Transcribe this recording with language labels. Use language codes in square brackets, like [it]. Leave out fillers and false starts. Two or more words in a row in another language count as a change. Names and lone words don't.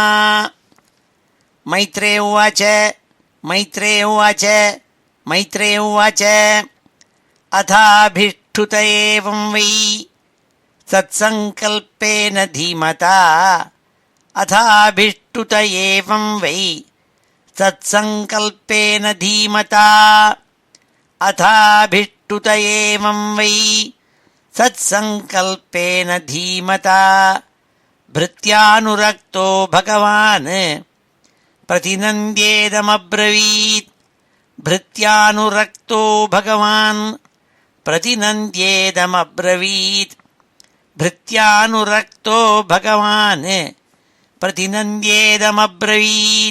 [sa] मैत्रेय उवाच मैत्रेय उवाच मैत्रेय उवाच अथाभिष्टुत एवं वै सत्सङ्कल्पेन धीमता. अथाभिष्टुत एवं वै सत्सङ्कल्पेन धीमता. अथाभिष्टुत एवं वै सत्सङ्कल्पेन धीमता. भृत्यानुरक्तो भगवान् प्रतिनन्द्येदमब्रवीत्. भृत्यानुरक्तो भगवान् प्रतिनन्द्येदमब्रवीत्. भृत्यानुरक्तो भगवान् प्रतिनन्द्येदमब्रवीत्.